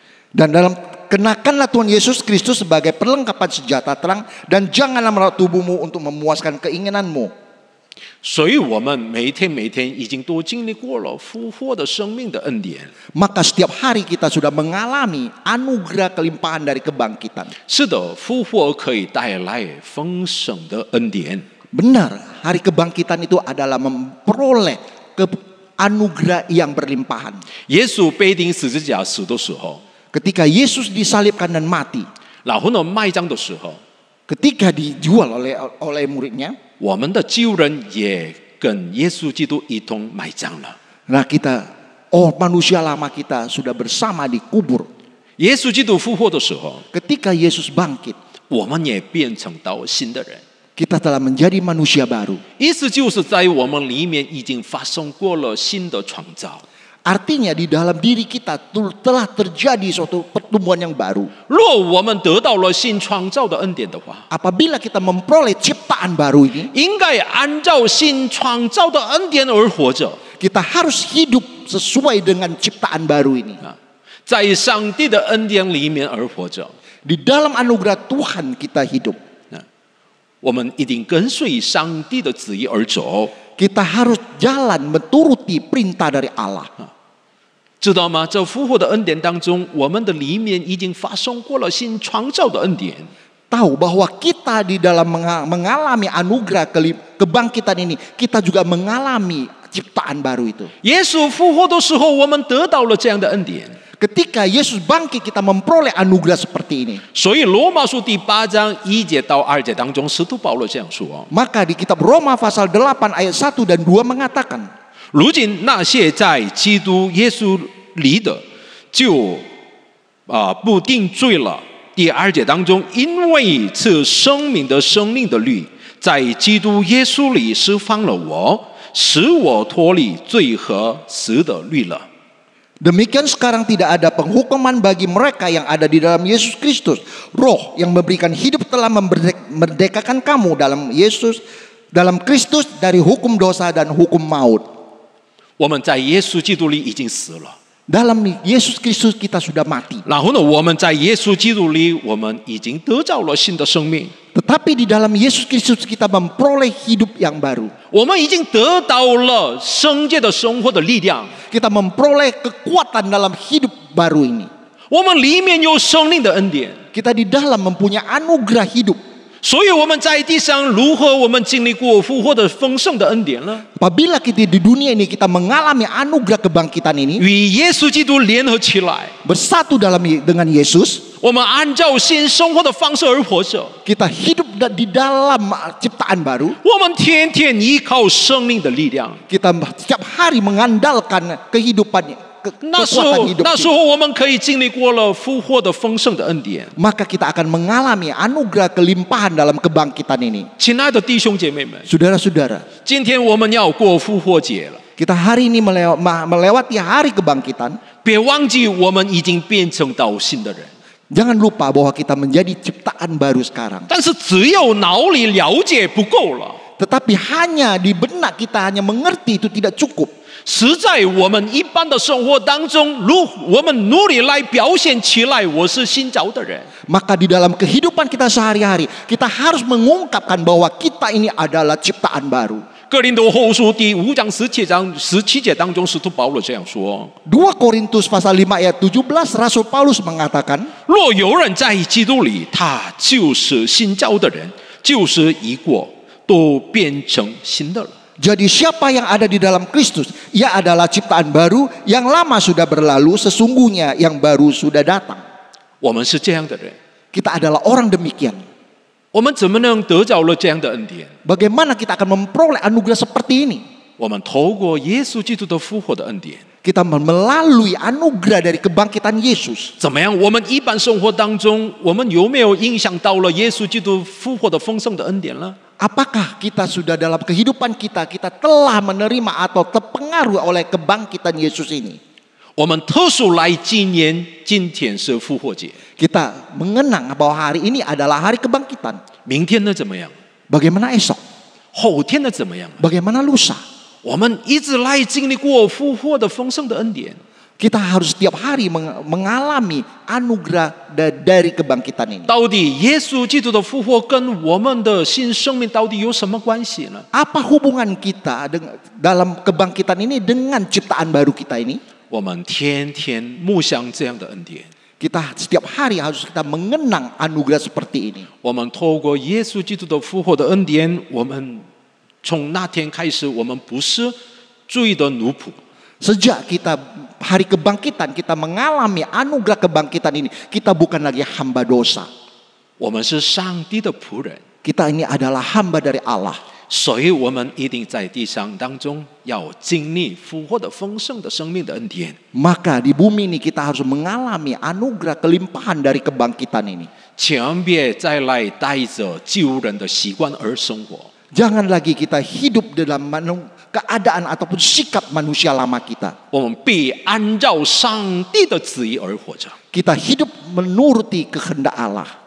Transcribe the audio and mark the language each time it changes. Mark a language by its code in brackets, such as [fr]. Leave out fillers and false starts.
[id] dan kenakanlah Tuhan Yesus Kristus sebagai perlengkapan senjata terang, dan janganlah merawat tubuhmu untuk memuaskan keinginanmu. [zh] 所以我们每一天已经都经历过了复活的生命的恩典。 [id] Maka setiap hari kita sudah mengalami anugerah kelimpahan dari kebangkitan. [zh] 是的，复活可以带来丰盛的恩典。 [id] Benar, hari kebangkitan itu adalah memperoleh anugerah yang berlimpahan. [zh] 耶稣被钉十字架死的时候， [id] Ketika Yesus disalibkan dan mati, [zh] 然后呢埋葬的时候， [id] ketika dijual oleh muridnya, [zh] 我们的旧人也跟耶稣基督一同埋葬了。 [id] nah kita, manusia lama kita sudah bersama dikubur. [zh] 耶稣基督复活的时候， [id] Ketika Yesus bangkit, [zh] 我们也变成到新的人。 [id] kita telah menjadi manusia baru. [zh] 意思就是在我们里面已经发生过了新的创造。 [id] Artinya di dalam diri kita telah terjadi suatu pertumbuhan yang baru. [zh] 若我们得到了新创造的恩典的话， [id] Apabila kita memperoleh ciptaan baru ini, [zh] 应该按照新创造的恩典而活着。 [id] kita harus hidup sesuai dengan ciptaan baru ini. [zh] 在上帝的恩典里面而活着。 [id] Di dalam anugerah Tuhan kita hidup. [zh] 我们一定跟随上帝的旨意而走。 [id] Kita harus jalan menuruti perintah dari Allah. [zh] 知道吗？在复活的恩典当中，我们的里面已经发生过了新创造的恩典。 [id] Tahu bahwa kita di dalam mengalami anugerah kebangkitan ini, kita juga mengalami ciptaan baru itu. [zh] 耶稣复活的时候，我们得到了这样的恩典。 [id] Ketika Yesus bangkit, kita memperoleh anugerah seperti ini. [zh] 所以罗马书第8章1节到2节当中，使徒保罗这样说： [id] Maka di kitab Roma pasal 8 ayat 1 dan 2 mengatakan, [zh] 如今那些在基督耶稣里的，就不定罪了。第2节当中，因为赐生命的律，在基督耶稣里释放了我，使我脱离罪和死的律了。 [id] Demikian sekarang tidak ada penghukuman bagi mereka yang ada di dalam Yesus Kristus. Roh yang memberikan hidup telah memerdekakan kamu dalam Kristus dari hukum dosa dan hukum maut. [zh] 我们在耶稣基督里已经死了。 [id] Dalam Yesus Kristus kita sudah mati. [zh] 然后呢，我们在耶稣基督里，我们已经得到了新的生命。 [id] Tetapi di dalam Yesus Kristus kita memperoleh hidup yang baru. [zh] 我们已经得到了圣洁的生活的力量。 [id] Kita memperoleh kekuatan dalam hidup baru ini. [zh] 我们里面有生命的恩典。 [id] Kita di dalam mempunyai anugerah hidup. [zh] 所以我们在地上如何我们经历过复活的丰盛的恩典呢？ [id] Apabila kita di dunia ini kita mengalami anugerah kebangkitan ini, [zh] 与耶稣基督联合起来， [id] bersatu dengan Yesus, [zh] 我们按照新生活的方式而活着。 [id] kita hidup di dalam ciptaan baru. [zh] 我们天天依靠生命的力量。 [id] Kita setiap hari mengandalkan kehidupan [zh] 那时 [id] kekuatan [zh] 候， [id] hidup [zh] 那时候我们可以经历过了复活的丰盛的恩典。 [id] Maka kita akan mengalami anugerah kelimpahan dalam kebangkitan ini. [zh] 亲爱的弟兄姐妹们， [id] Saudara-saudara, [zh] 今天我们要过复活节了， [id] kita hari ini melewati hari kebangkitan. [zh] 别忘记我们已经变成到新的人。 [id] Jangan lupa bahwa kita menjadi ciptaan baru sekarang. [zh] 但是只有脑里了解不够了， [id] Tetapi hanya di benak kita hanya mengerti itu tidak cukup. [zh] 实在我们一般的生活当中，我们努力来表现起来，我是新造的人。 [id] Maka di dalam kehidupan kita sehari-hari, kita harus mengungkapkan bahwa kita ini adalah ciptaan baru. [zh] 哥林多后书第5章17节当中，使徒保罗这样说 [id] 2 Korintus pasal 5 ayat 17, Rasul Paulus mengatakan, [zh] 若有人在基督里，他就是新造的人，旧事已过，都变成新的了。 [id] jadi siapa yang ada di dalam Kristus, ia adalah ciptaan baru, yang lama sudah berlalu, sesungguhnya yang baru sudah datang. [zh] 我们是这样的人， [id] Kita adalah orang demikian. [zh] 我们怎么能得着了这样的恩典？ [id] Bagaimana kita akan memperoleh anugerah seperti ini? [zh] 我们透过耶稣基督的复活的恩典。 [id] Kita melalui anugerah dari kebangkitan Yesus. [zh] 怎么样？我们一般生活当中，我们有没有影响到了耶稣基督复活的丰盛的恩典呢？ [id] Apakah kita sudah dalam kehidupan kita telah menerima atau terpengaruh oleh kebangkitan Yesus ini? [zh] 我们特殊来纪念今天是复活节， [id] Kita mengenang bahwa hari ini adalah hari kebangkitan. [zh] 明天呢怎么样？ [id] Bagaimana esok? [zh] 后天呢怎么样？ [id] Bagaimana lusa? [zh] 我们一直来经历过复活的丰盛的恩典。 [id] Kita harus setiap hari mengalami anugerah dari kebangkitan ini. [zh] 到底耶稣基督的复活跟我们的新生命到底有什么关系呢？ [id] Apa hubungan kita dalam kebangkitan ini dengan ciptaan baru kita ini? [zh] 我们天天默想这样的恩典。 [id] Kita setiap hari harus kita mengenang anugerah seperti ini. [zh] 我们透过耶稣基督的复活的恩典，我们从那天开始，我们不是罪的奴仆。 [id] Sejak kita hari kebangkitan, kita mengalami anugerah kebangkitan ini, kita bukan lagi hamba dosa. [zh] 我们是上帝的仆人， [id] Kita ini adalah hamba dari Allah. [zh] 所以我们一定在地上当中要经历复活的丰盛的生命的恩典。 [id] Maka di bumi ini kita harus mengalami anugerah kelimpahan dari kebangkitan ini. [zh] 千万别再来带着旧人的习惯而生活。 [id] Jangan lagi kita hidup dalam keadaan ataupun sikap manusia lama kita. [zh] 我们必按照上帝的旨意而活着。 [id] Kita hidup menuruti kehendak Allah.